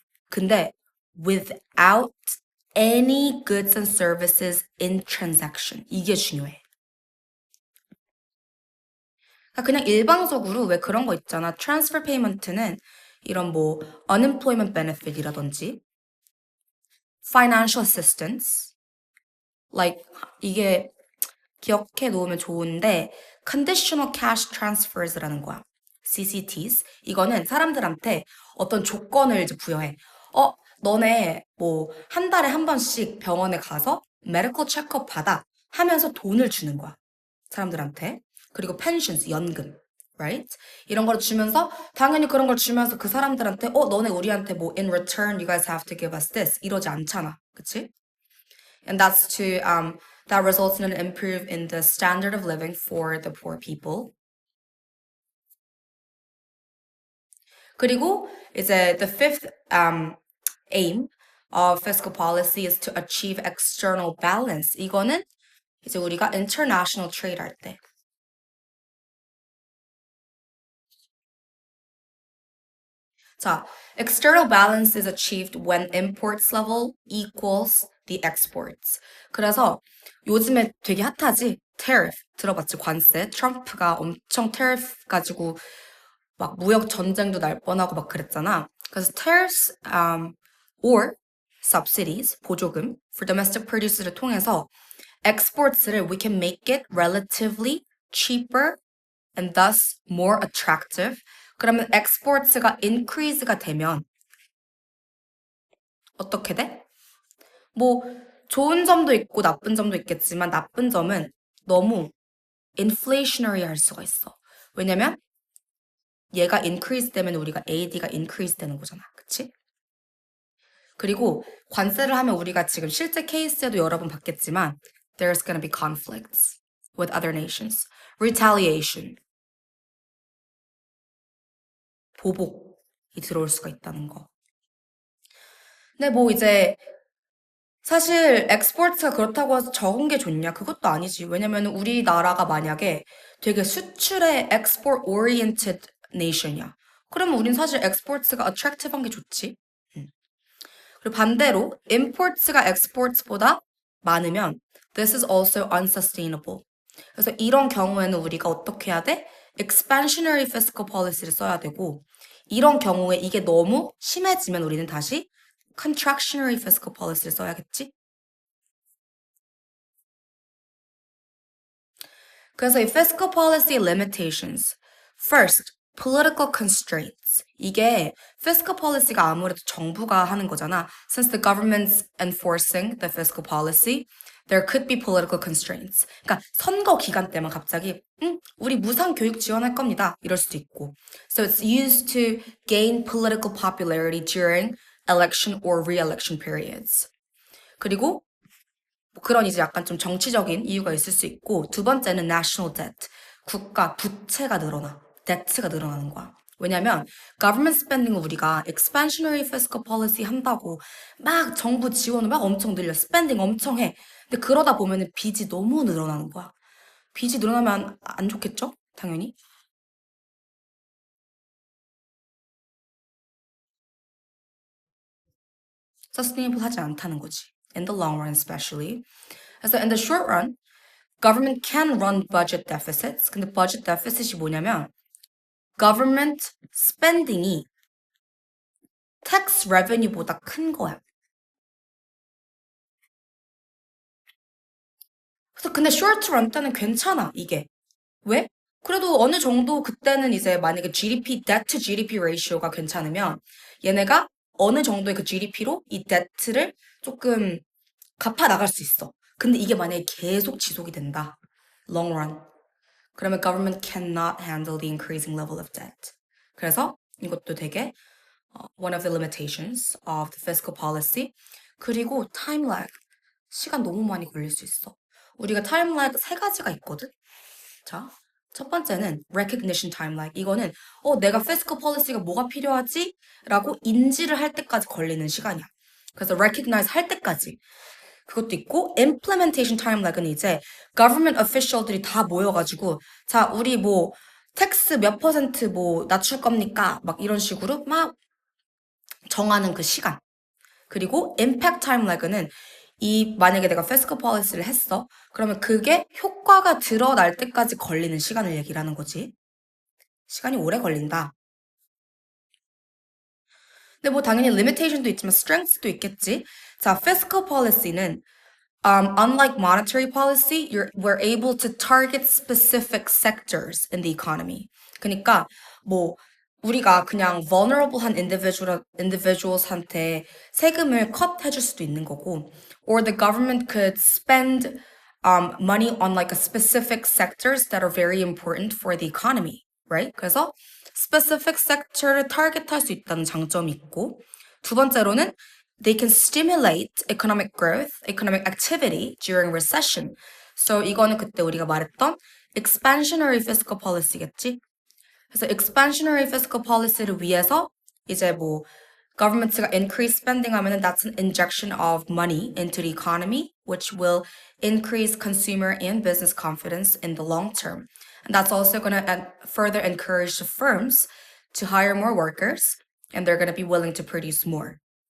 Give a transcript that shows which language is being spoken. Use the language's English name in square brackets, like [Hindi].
[English] 근데 without any goods and services in transaction. [Korean] 이게 중요해. 그냥 일방적으로 왜 그런 거 있잖아. transfer payment는 이런 뭐 unemployment benefit이라든지 financial assistance like 이게 기억해 놓으면 좋은데 conditional cash transfers라는 거야. [English] CCTs. [Korean] 이거는 사람들한테 어떤 조건을 이제 부여해. 너네 뭐 한 달에 한 번씩 병원에 가서 medical checkup 받아 하면서 돈을 주는 거야. 사람들한테. 그리고 pensions, 연금. [English] right? [Korean] 이런 걸 주면서 당연히 그런 걸 주면서 그 사람들한테 너네 우리한테 뭐 [English] in return you guys have to give us this [Korean] 이러지 않잖아. 그치? [English] And that's to that results in an improve in the standard of living for the poor people. 그리고 이제 the fifth aim of fiscal policy is to achieve external balance. [Korean] 이거는 이제 우리가 international trade 할 때. [English] 자, external balance is achieved when imports level equals the exports. [Korean] 그래서 요즘에 되게 핫하지? tariff 들어봤지? 관세. 트럼프가 엄청 tariff 가지고 막 무역 전쟁도 날 뻔하고 막 그랬잖아. [English] 그래서 tariffs or subsidies 보조금 for domestic produce를 통해서 exports를 we can make it relatively cheaper and thus more attractive. [Korean] 그러면 exports가 increase가 되면 어떻게 돼? 뭐 좋은 점도 있고 나쁜 점도 있겠지만 나쁜 점은 너무 inflationary 할 수가 있어. 왜냐면 얘가 increase 되면 우리가 AD가 increase 되는 거잖아. 그치? 그리고 관세를 하면 우리가 지금 실제 케이스에도 여러 번 봤겠지만 [English] there's gonna be conflicts with other nations. retaliation. [Korean] 보복이 들어올 수가 있다는 거. 근데 뭐 이제 사실 엑스포트가 그렇다고 해서 적은 게 좋냐? 그것도 아니지. 왜냐면 우리나라가 만약에 되게 수출에 export oriented nation이야. 그러면 우린 사실 exports가 attractive한 게 좋지. 그리고 반대로 imports가 exports보다 많으면 [English] this is also unsustainable. [Korean] 그래서 이런 경우에는 우리가 어떻게 해야 돼? expansionary fiscal policy를 써야 되고 이런 경우에 이게 너무 심해지면 우리는 다시 contractionary fiscal policy를 써야겠지? [English] 그래서 이 fiscal policy limitations. First, political constraints. [Korean] 이게 fiscal policy가 아무래도 정부가 하는 거잖아. [English] Since the government's enforcing the fiscal policy, there could be political constraints. [Korean] 그러니까 선거 기간 때만 갑자기 우리 무상 교육 지원할 겁니다. 이럴 수도 있고. [English] So it's used to gain political popularity during election or re-election periods. [Korean] 그리고 뭐 그런 이제 약간 좀 정치적인 이유가 있을 수 있고 두 번째는 national debt. 국가 부채가 늘어나. debt가 늘어나는 거야. 왜냐면 government spending을 우리가 expansionary fiscal policy 한다고 막 정부 지원을 막 엄청 늘려. spending 엄청 해. 근데 그러다 보면은 빚이 너무 늘어나는 거야. 빚이 늘어나면 안 좋겠죠? 당연히. sustainable 하지 않다는 거지. [English] In the long run especially. 그래서 in the short run, government can run budget deficits. [Korean] 근데 budget deficit이 뭐냐면 government spending이 tax revenue보다 큰 거야. 근데 short run 때는 괜찮아, 이게. 왜? 그래도 어느 정도 그때는 이제 만약에 GDP, debt to GDP ratio가 괜찮으면 얘네가 어느 정도의 그 GDP로 이 debt를 조금 갚아 나갈 수 있어. 근데 이게 만약에 계속 지속이 된다. [English] long run. 그러면 government cannot handle the increasing level of debt. [Korean] 그래서 이것도 되게 [English] one of the limitations of the fiscal policy. [Korean] 그리고 time lag. 시간 너무 많이 걸릴 수 있어. 우리가 time lag 세 가지가 있거든. 자, 첫 번째는 recognition time lag. 이거는 내가 fiscal policy가 뭐가 필요하지? 라고 인지를 할 때까지 걸리는 시간이야. 그래서 recognize 할 때까지. 그것도 있고 implementation time lag은 이제 government official들이 다 모여가지고 자, 우리 뭐 텍스 몇 퍼센트 뭐 낮출 겁니까? 막 이런 식으로 막 정하는 그 시간. 그리고 impact time lag는 만약에 내가 fiscal policy를 했어. 그러면 그게 효과가 드러날 때까지 걸리는 시간을 얘기를 하는 거지. 시간이 오래 걸린다. 근데 뭐 당연히 limitation도 있지만 strengths도 있겠지. [English] 자, fiscal policy는 unlike monetary policy, we're able to target specific sectors in the economy. [Korean] 그러니까 뭐 우리가 그냥 vulnerable한 individuals한테 세금을 컷 해줄 수도 있는 거고, [English] or the government could spend money on like a specific sectors that are very important for the economy, right? [Korean] 그래서 specific sector를 target할 수 있다는 장점이 있고, 두 번째로는 [English] they can stimulate economic growth, economic activity during recession. [Korean] So 이거는 그때 우리가 말했던 expansionary fiscal policy겠지? 그래서 expansionary fiscal policy를 위해서 이제 뭐 government가 increase spending 하면은 [English] that's an injection of money into the economy, which will increase consumer and business confidence in the long term. And that's also going to further encourage the firms to hire more workers, and they're going to be willing to produce more.